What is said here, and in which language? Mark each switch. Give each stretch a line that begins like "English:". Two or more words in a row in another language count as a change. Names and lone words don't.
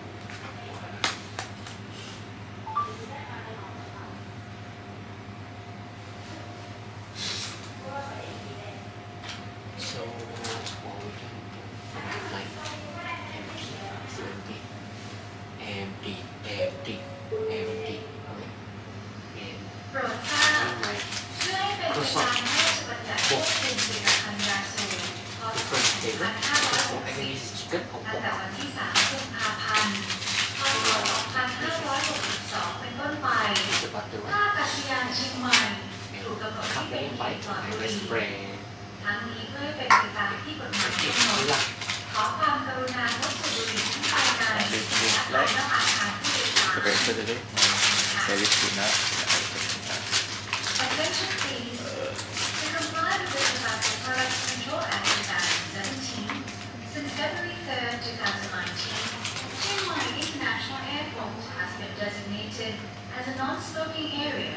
English: So empty.
Thai: โปรดทราบเพื่อให้เป็นไปตามพระราชบัญญัติควบคุมผลิตภัณฑ์ยาสูบพ. ศ. 2560 ตั้งแต่วันที่ 3 กุมภาพันธ์ พ.ศ. 2562 เป็นต้นไปท่าอากาศยานเชียงใหม่ถูกกำหนดให้เป็นเขตปลอดบุหรี่ทั้งนี้เพื่อให้เป็นไปตามที่กฎหมายกำหนดขอความกรุณางดสูบบุหรี่ทั้งภายในและภายนอกอาคารผู้โดยสาร
Malay: Breakfast dulu. Service tuna.
English: Attention please. To comply with the Tobacco Products Control Act 2017, since February 3rd, 2019, Chiang Mai International Airport has been designated as a non-smoking area.